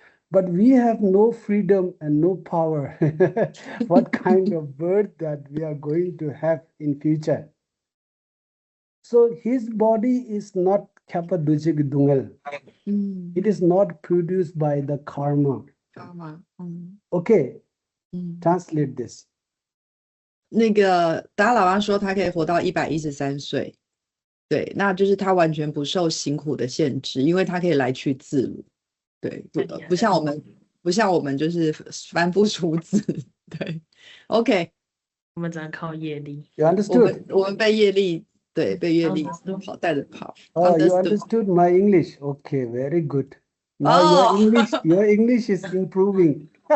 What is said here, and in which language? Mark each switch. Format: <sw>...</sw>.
<en>But we have no freedom and no power what kind of birth that we are going to have in future. So his body is not Kyapadujig Dungal. It is not produced by the karma. Okay, translate this.</en> <zh>那个达赖喇嘛说他可以活到113岁，对，那就是他完全不受辛苦的限制，因为他可以来去自如，对，不像我们就是凡夫俗子，对 ，OK，我们只能靠业力。</zh> <en>You understood?</en> <zh>我们被业力，对，被业力带着跑。</zh> <en>Oh, you understood my English. Okay, very good. Now your English is improving.</en>